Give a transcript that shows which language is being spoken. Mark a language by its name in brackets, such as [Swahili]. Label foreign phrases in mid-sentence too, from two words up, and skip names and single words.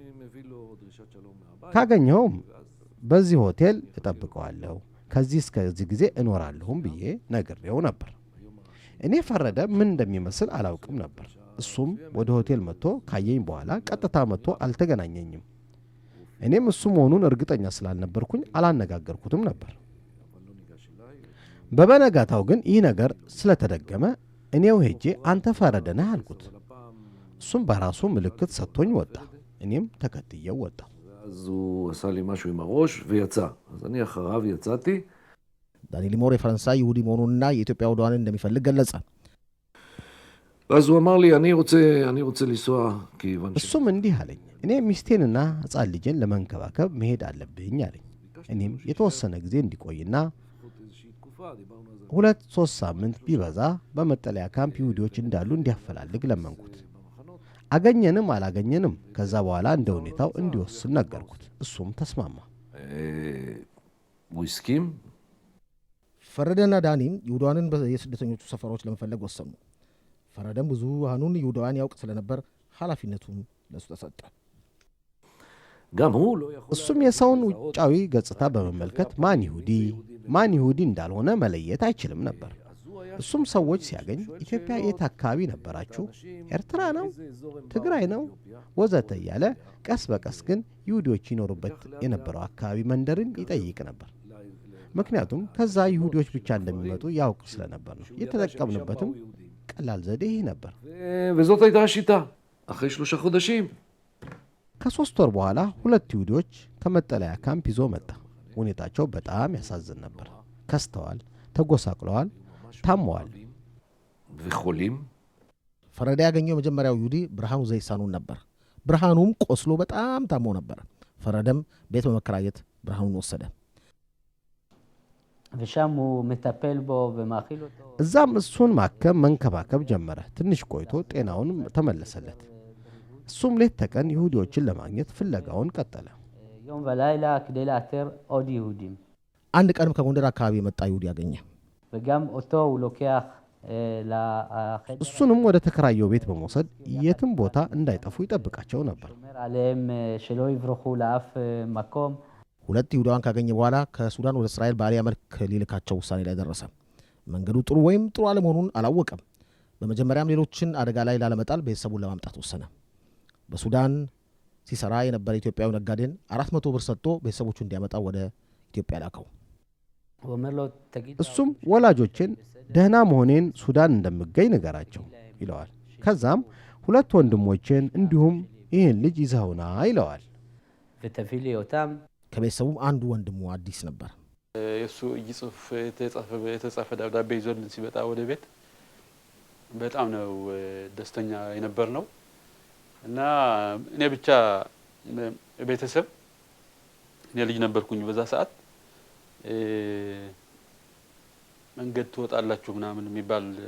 [Amharic] ካገኘውም በዚህ ሆቴል እጠብቀዋለሁ፣ ከዚህ እስከዚህ ጊዜ እኖራለሁም ብዬ ነግሬው ነበር። እኔ ፈረደ ምን እንደሚመስል አላውቅም ነበር። እሱም ወደ ሆቴል መጥቶ ካየኝ በኋላ ቀጥታ መጥቶ አልተገናኘኝም። እኔም እሱ መሆኑን እርግጠኛ ስላልነበርኩኝ አላነጋገርኩትም ነበር። በበነጋታው ግን ይህ ነገር ስለተደገመ እኔው ሄጄ አንተ ፈረደ ነህ አልኩት። እሱም በራሱ ምልክት ሰጥቶኝ ወጣ። እኔም ተከትየው ወጣ። [Hebrew] אז הוא עשה לי משהו עם הראש ויצא. אז אני אחריו יצאתי. [Amharic] ዳኒ ሊሞር የፈረንሳይ ይሁዲ መሆኑንና የኢትዮጵያ ይሁዳንን እንደሚፈልግ ገለጸ። [Hebrew] אז הוא אמר לי אני רוצה לנסוע כיוון [Amharic] እሱም እንዲህ አለኝ፣ እኔ ሚስቴንና ሕፃን ልጄን ለመንከባከብ መሄድ አለብኝ አለኝ። እኔም የተወሰነ ጊዜ እንዲቆይና 2-3 ሳምንት ቢበዛ በመጠለያ ካምፕ ይሁዲዎች እንዳሉ እንዲያፈላልግ ለመንኩት። አገኘንም አላገኘንም ከዛ በኋላ እንደ ሁኔታው እንዲወስን ነገርኩት። እሱም ተስማማ። [Hebrew] הוא הסכים. [Amharic] ፈረደና ዳኒም ይሁዳንን የስደተኞቹ ሰፈሮች ለመፈለግ ወሰኑ። ፈረደም ብዙሃኑን ይሁዳን ያውቅ ስለነበር ኃላፊነቱን ለሱ ተሰጠ። [Hebrew] גם הוא לא יכול [Amharic] እሱም የሰውን ውጫዊ ገጽታ በመመልከት ማን ይሁዲ እንዳልሆነ መለየት አይችልም ነበር። እሱም ሰዎች ሲያገኝ ኢትዮጵያ የት አካባቢ ነበራችሁ? ኤርትራ ነው? ትግራይ ነው? ወዘተ እያለ ቀስ በቀስ ግን ይሁዲዎች ይኖሩበት የነበረው አካባቢ መንደርን ይጠይቅ ነበር። ምክንያቱም ከዛ ይሁዲዎች ብቻ እንደሚመጡ ያውቅ ስለነበር ነው። የተጠቀምንበትም ቀላል ዘዴ ይህ ነበር። [Hebrew] וזאת הייתה השיטה. אחרי 3 חודשים [Amharic] ከ3 ወር በኋላ 2 ይሁዲዎች ከመጠለያ ካምፕ ይዞ መጣ። ሁኔታቸው በጣም ያሳዝን ነበር። ከስተዋል፣ ተጎሳቅለዋል፣ ታመዋል። [Hebrew] וחולים. [Amharic] ፈረደ ያገኘው የመጀመሪያው ይሁዲ ብርሃኑ ዘይሳኑን ነበር። ብርሃኑም ቆስሎ በጣም ታሞ ነበር። ፈረደም ቤት በመከራየት ብርሃኑን ወሰደ። [Hebrew] ושם הוא מטפל בו ומאכיל אותו. [Amharic] እዛም እሱን ማከም መንከባከብ ጀመረ። ትንሽ ቆይቶ ጤናውን ተመለሰለት። እሱም ሌት ተቀን ይሁዲዎችን ለማግኘት ፍለጋውን ቀጠለ። [Hebrew] יום ולילה כדי לאתר עוד יהודים. [Amharic] አንድ ቀንም ከጎንደር አካባቢ የመጣ ይሁዲ ያገኘ። [Hebrew] וגם אותו הוא לוקח לחדר. [Amharic] እሱንም ወደ ተከራየው ቤት በመውሰድ የትም ቦታ እንዳይጠፉ ይጠብቃቸው ነበር። [Hebrew] אומר עליהם שלא יברחו לאף מקום. [Amharic] 2 ይሁዳን ካገኘ በኋላ ከሱዳን ወደ እስራኤል ባሪያ መልክ ሊልካቸው ውሳኔ ላይ ደረሰ። መንገዱ ጥሩ ወይም ጥሩ አለመሆኑን አላወቀም። በመጀመሪያም ሌሎችን አደጋ ላይ ላለመጣል ቤተሰቡን ለማምጣት ወሰነ። በሱዳን ሲሰራ የነበረ ኢትዮጵያዊ ነጋዴን 400 ብር ሰጥቶ ቤተሰቦቹ እንዲያመጣ ወደ ኢትዮጵያ ላከው። [Hebrew] הוא אומר לו תגיד [Amharic] እሱም ወላጆችን ደህና መሆኔን ሱዳን እንደምገኝ ነገራቸው ይለዋል። ከዛም 2 ወንድሞችን እንዲሁም ይህን ልጅ ይዘውና ይለዋል። [Hebrew] ותביא לי אותם. [Amharic] ከቤተሰቡም አንዱ ወንድሙ አዲስ ነበር። የሱ ጽሁፍ የተጻፈ ደብዳቤ ይዞልን ሲመጣ ወደ ቤት በጣም ነው ደስተኛ የነበር ነው እና እኔ ብቻ ቤተሰብ እኔ ልጅ ነበርኩኝ በዛ ሰዓት መንገድ ትወጣላችሁ ምናምን የሚባል